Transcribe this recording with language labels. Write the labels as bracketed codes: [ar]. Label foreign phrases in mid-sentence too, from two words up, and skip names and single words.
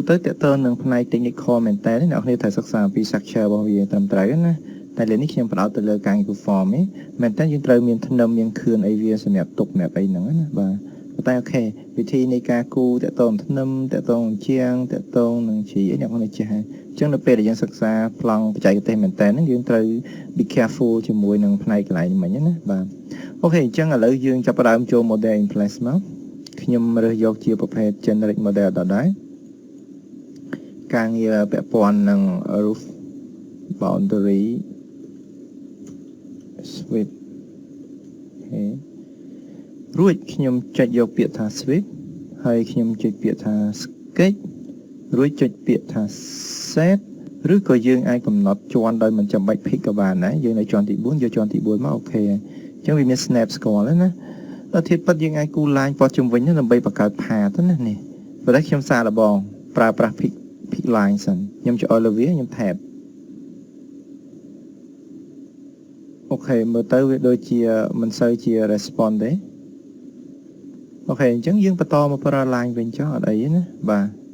[km] ទៅតាក់ទងនឹងផ្នែក technical មែនតើអ្នកនរត្រូវសិក្សាពី structure របស់វាត្រឹមត្រូវណាតែលើនេះខ្ញុំផ្ដោតទៅលើការងារ form នេះ មែនតើយើងត្រូវមានធ្នឹមមានខឿនអីវាសម្រាប់ទុកសម្រាប់អីហ្នឹងណាបាទតែអូខេវិធីនៃការគូតកតងធ្នឹមតកតងជាងតកតងនឹងជីអីអ្នកនេះចេះហើយអញ្ចឹងនៅពេលដែលយើងសិក្សាប្លង់បច្ចេកទេសមែនតើហ្នឹងយើងត្រូវ [en] be careful [km] ជាមួយនឹងផ្នែកកន្លែងនេះមិញណាបាទអូខេអញ្ចឹងឥឡូវយើងចាប់ផ្ដើមចូល [en] model in place [km] មកខ្ញុំរើសយកជាប្រភេទ [en] generic model [km] ដដែលការងារពាក់ព័ន្ធនឹង [en] roof boundary [km] sweep អូខេរួចខ្ញុំចុចយកពាក្យថា sweep ហើយខ្ញុំចុចពាក្យថា sketch រួចចុចពាក្យថា set ឬក៏យើងអាចកំណត់ ជាន់ដោយមិនចាំបាច់ pick ក៏បានដែរយើងនៅជាន់ទី4យកជាន់ទី4មកអូខេអញ្ចឹងវាមាន snap ស្គាល់ហើយណាដល់ធៀបពិតយើងអាចគូ line ព័ទ្ធជុំវិញដើម្បីបង្កើត path ណានេះប៉ុន្តែខ្ញុំសារលបងប្រើប្រាស់ [en] pick line [km] សិនខ្ញុំចុច all វាខ្ញុំ tab អូខេមើលទៅវាដូចជាមិនសូវជា response ទេអូខេអញ្ចឹងយើងបន្តមកប្រើ line វិញចុះអត់អីទេណាបាទ